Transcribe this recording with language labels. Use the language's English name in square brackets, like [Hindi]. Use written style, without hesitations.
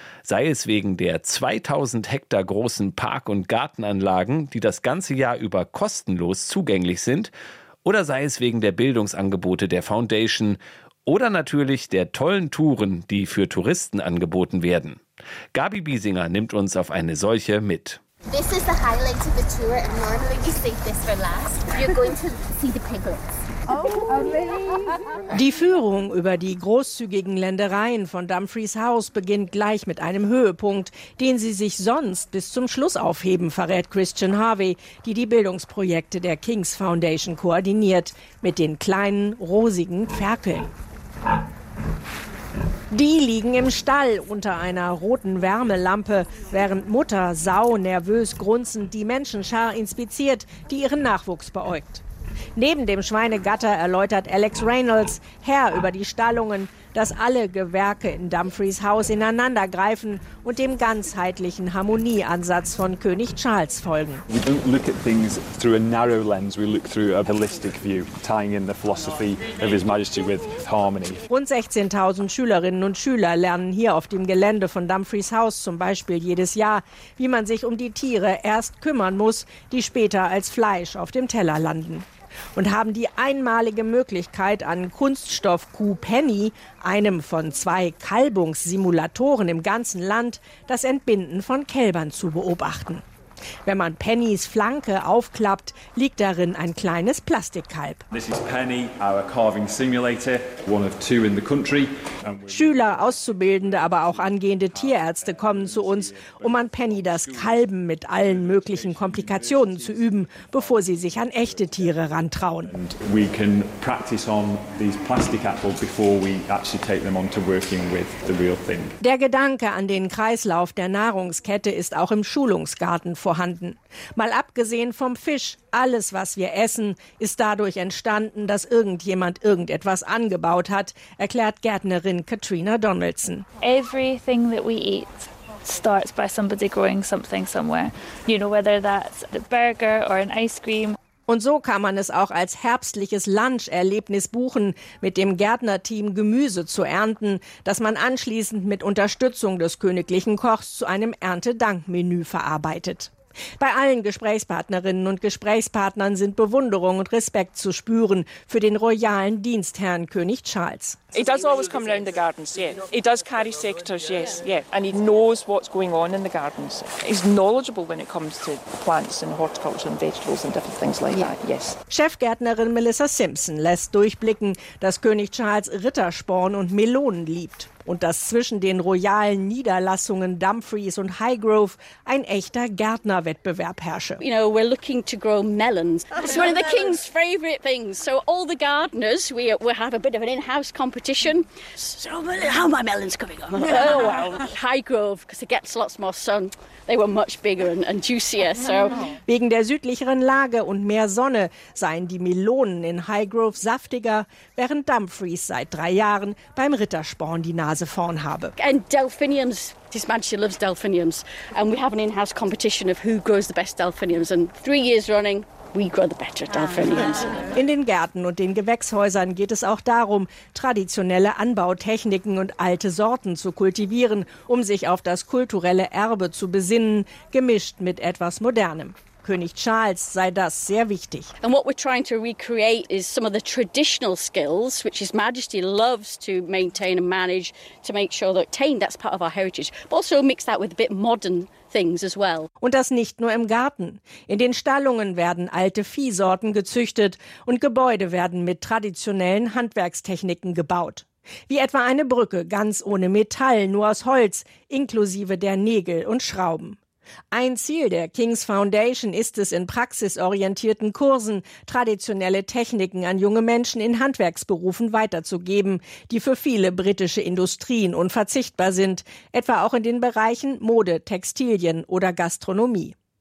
[German] Sei es wegen der 2000 Hektar großen Park- und Gartenanlagen, die das ganze Jahr über kostenlos zugänglich sind, oder sei es wegen der Bildungsangebote der Foundation oder natürlich der tollen Touren, die für Touristen angeboten werden. Gabi Biesinger nimmt uns auf eine solche mit. [English] This is the highlight of the tour, and normally we save this for last. You're going to see the piglets. [German] Oh, die Führung über die großzügigen Ländereien von Dumfries House beginnt gleich mit einem Höhepunkt, den sie sich sonst bis zum Schluss aufheben, verrät Christian Harvey, die Bildungsprojekte der King's Foundation koordiniert, mit den kleinen, rosigen Ferkeln. Die liegen im Stall unter einer roten Wärmelampe, während Mutter Sau nervös grunzend die Menschenschar inspiziert, die ihren Nachwuchs beäugt. Neben dem Schweinegatter erläutert Alex Reynolds, Herr über die Stallungen, dass alle Gewerke in Dumfries Haus ineinander greifen und dem ganzheitlichen Harmonieansatz von König Charles folgen. [English] We don't look at things through a narrow lens, we look through a holistic view, tying in the philosophy of His Majesty with harmony. [German] Rund 16.000 Schülerinnen und Schüler lernen hier auf dem Gelände von Dumfries Haus zum Beispiel jedes Jahr, wie man sich um die Tiere erst kümmern muss, die später als Fleisch auf dem Teller landen. Und haben die einmalige Möglichkeit, an Kunststoff-Kuh Penny, einem von zwei Kalbungssimulatoren im ganzen Land, das Entbinden von Kälbern zu beobachten. Wenn man Pennys Flanke aufklappt, liegt darin ein kleines Plastikkalb. [English] This is Penny, our carving simulator, one of two in the country. [German] Schüler, Auszubildende, aber auch angehende Tierärzte kommen zu uns, um an Penny das Kalben mit allen möglichen Komplikationen zu üben, bevor sie sich an echte Tiere rantrauen. [English] And we can practice on these plastic apples before we actually take them on to working with the real thing. [German] Der Gedanke an den Kreislauf der Nahrungskette ist auch im Schulungsgarten vorhanden. Mal abgesehen vom Fisch, alles, was wir essen, ist dadurch entstanden, dass irgendjemand irgendetwas angebaut hat, erklärt Gärtnerin Katrina Donaldson. [English] Everything that we eat starts by somebody growing something somewhere. You know, whether that's a burger or an ice cream. [German] Und so kann man es auch als herbstliches Lunch-Erlebnis buchen, mit dem Gärtnerteam Gemüse zu ernten, das man anschließend mit Unterstützung des königlichen Kochs zu einem Erntedankmenü verarbeitet. Bei allen Gesprächspartnerinnen und Gesprächspartnern sind Bewunderung und Respekt zu spüren für den royalen Dienstherrn König Charles. [English] He does always come round the gardens, yeah. He does carry sectors, yes, yeah. And he knows what's going on in the gardens. He's knowledgeable when it comes to plants and horticulture and vegetables and different things like that, yes. [German] Chefgärtnerin Melissa Simpson lässt durchblicken, dass König Charles Rittersporn und Melonen liebt. Und dass zwischen den royalen Niederlassungen Dumfries und Highgrove ein echter Gärtnerwettbewerb herrsche. [English] You know, we're looking to grow melons. It's one of the king's favorite things. So all the gardeners, we have a bit of an in-house competition. So how are my melons coming on? Oh, well, Highgrove, because it gets lots more sun. They were much bigger and juicier. So. [German] Wegen der südlicheren Lage und mehr Sonne seien die Melonen in Highgrove saftiger, während Dumfries seit 3 Jahren beim Rittersporn die Nase vorn habe. [English] And Delphiniums, His Majesty loves Delphiniums. And we have an in-house competition of who grows the best Delphiniums. And 3 years running, we grow the better Delphiniums. [German] In den Gärten und den Gewächshäusern geht es auch darum, traditionelle Anbautechniken und alte Sorten zu kultivieren, um sich auf das kulturelle Erbe zu besinnen, gemischt mit etwas Modernem. König Charles sei das sehr wichtig. [English] And what we're trying to recreate is some of the traditional skills, which His Majesty loves to maintain and manage, to make sure that that's part of our heritage, but also mix that with a bit modern things as well. [German] Und das nicht nur im Garten. In den Stallungen werden alte Viehsorten gezüchtet und Gebäude werden mit traditionellen Handwerkstechniken gebaut. Wie etwa eine Brücke, ganz ohne Metall, nur aus Holz, inklusive der Nägel und Schrauben. Ein Ziel der King's Foundation ist es, in praxisorientierten Kursen traditionelle Techniken an junge Menschen in Handwerksberufen weiterzugeben, die für viele britische Industrien unverzichtbar sind, etwa auch in den Bereichen Mode, Textilien oder Gastronomie.